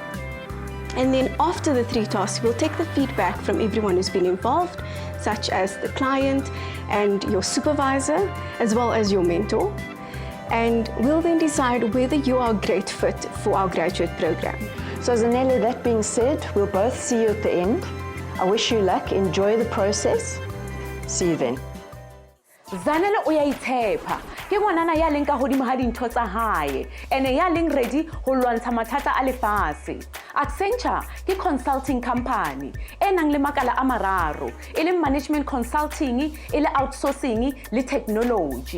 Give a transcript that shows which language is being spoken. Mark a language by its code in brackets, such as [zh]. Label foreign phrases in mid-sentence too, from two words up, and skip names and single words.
[en] And then after the 3 tasks, we'll take the feedback from everyone who's been involved, such as the client and your supervisor, as well as your mentor. And we'll then decide whether you are a great fit for our graduate program. So Zanele, that being said, we'll both see you at the end. I wish you luck, enjoy the process. See you then. [st] Zanele uyaitshepa ke ngwanana ya leng ka hodimo ha dintho tsa hae ene ya leng ready ho lwantsha mathata a lefase. Accenture ke [en] consulting company [st] e nang le makala a mararo e le [en] management consulting, [st] e le outsourcing le technology.